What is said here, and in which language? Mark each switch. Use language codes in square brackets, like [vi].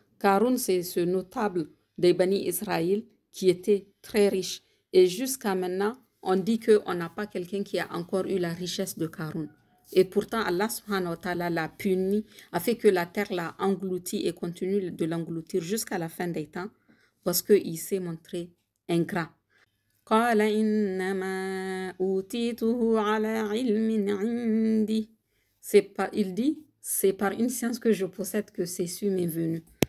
[fr] Karun, c'est ce notable des Bani Israël qui était très riche. Et jusqu'à maintenant, on dit qu'on n'a pas quelqu'un qui a encore eu la richesse de Karun. Et pourtant, Allah subhanahu wa ta'ala l'a puni, a fait que la terre l'a englouti et continue de l'engloutir jusqu'à la fin des temps parce qu'il s'est montré ingrat. [ar] قال إنما أوتيته على علم عندي. [fr] Il dit, c'est par une science que je possède que ceci m'est venu.